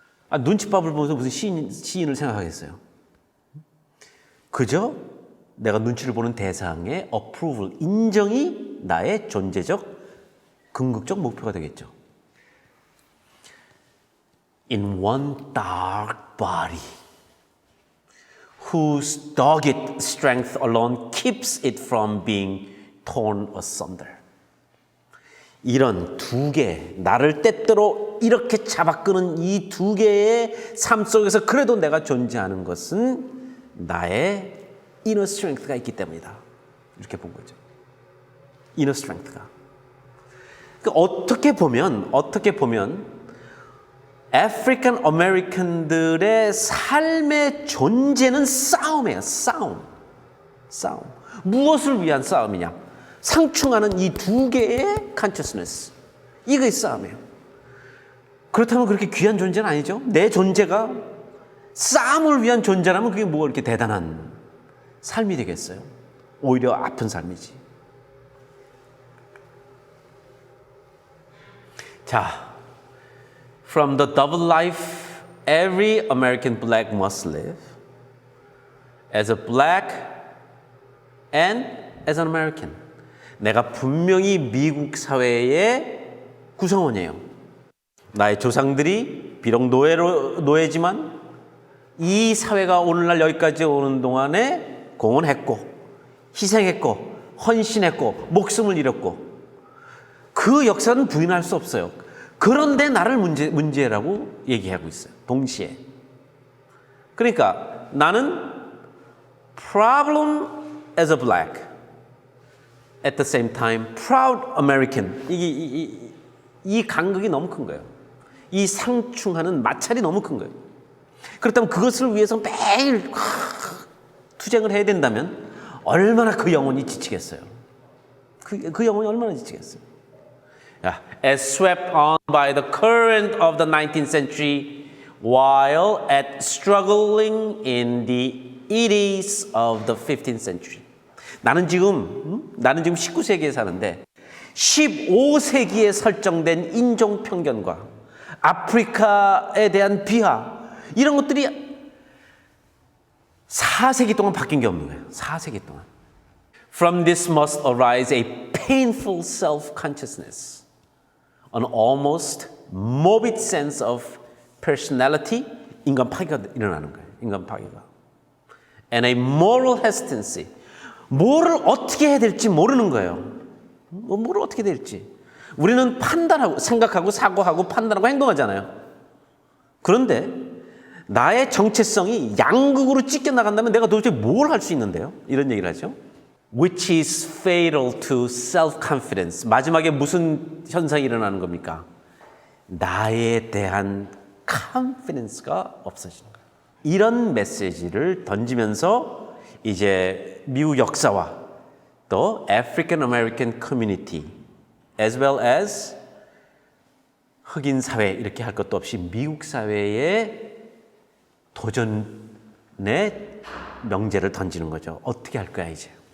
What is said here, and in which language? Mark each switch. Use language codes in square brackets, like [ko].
[ko] 눈치밥을 보면서 무슨 시인을 생각하겠어요. 그저 내가 눈치를 보는 대상의 approval, 인정이 나의 존재적, 궁극적 목표가 되겠죠. [en] In one dark body, whose dogged strength alone keeps it from being torn asunder. [ko] 이런 두 개, 나를 때때로 이렇게 잡아끄는 이 두 개의 삶 속에서 그래도 내가 존재하는 것은 나의 inner strength가 있기 때문이다. 이렇게 본 거죠. inner strength가. 어떻게 보면 아프리칸 아메리칸들의 삶의 존재는 싸움이에요. 싸움. 무엇을 위한 싸움이냐? 상충하는 이 두 개의 consciousness. 이게 싸움이에요. 그렇다면 그렇게 귀한 존재는 아니죠. 내 존재가 싸움을 위한 존재라면 그게 뭐가 이렇게 대단한 삶이 되겠어요? 오히려 아픈 삶이지. [en] 자, from the double life every American black must live as a black and as an American. [ko] 내가 분명히 미국 사회의 구성원이에요. 나의 조상들이 비록 노예지만 이 사회가 오늘날 여기까지 오는 동안에 공헌했고 희생했고 헌신했고 목숨을 잃었고 그 역사는 부인할 수 없어요. 그런데 나를 문제라고 얘기하고 있어요. 동시에. 그러니까 나는 [en] problem as a black, at the same time proud American. [ko] 이 간극이 너무 큰 거예요. 이 상충하는 마찰이 너무 큰 거예요. 그렇다면 그것을 위해서 매일 투쟁을 해야 된다면 얼마나 그 영혼이 지치겠어요. 그 영혼이 얼마나 지치겠어요. [en] As swept on by the current of the 19th century while at struggling in the eddies of the 15th century. [ko] 나는 지금 19세기에 사는데 15세기에 설정된 인종 편견과 아프리카에 대한 비하 이런 것들이 4세기 동안 바뀐 게 없는 거예요. 4세기 동안. [en] From this must arise a painful self-consciousness, an almost morbid sense of personality, [ko] 인간 파괴가 일어나는 거예요. 인간 파괴가. [en] And a moral hesitancy, [ko] 뭐를 어떻게 해야 될지 모르는 거예요. 뭐를 어떻게 될지. 우리는 판단하고 생각하고 사고하고 판단하고 행동하잖아요. 그런데 나의 정체성이 양극으로 찢겨나간다면 내가 도대체 뭘 할 수 있는데요? 이런 얘기를 하죠. [en] Which is fatal to self-confidence. [ko] 마지막에 무슨 현상이 일어나는 겁니까? 나에 대한 confidence가 없어지는 거예요. 이런 메시지를 던지면서 이제 미국 역사와 또 [en] African American community as well as [ko] 흑인 사회 이렇게 할 것도 없이 미국 사회의 도전의 명제를 던지는 거죠. 어떻게 할 거야 이제.